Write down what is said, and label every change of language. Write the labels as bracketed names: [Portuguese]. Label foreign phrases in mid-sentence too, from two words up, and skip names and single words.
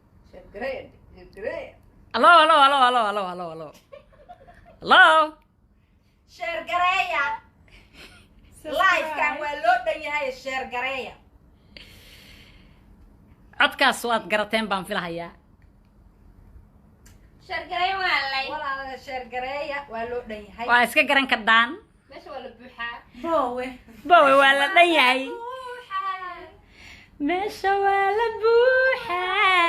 [English] Hello, hello, hello, hello, hello, hello, hello. Hello. [Somali] Share gareeya. Live kan waa loo dhan yahay share gareeya. Codkaas waad garateen baan filahayaa. Share gareeya walaalay. Walaalay share gareeya waa loo dhan yahay. Waa iska garan kadaan. Meesha waa la buuxaa. Boowe. Boowe waa la dhan yahay. Meesha waa la buuxaa.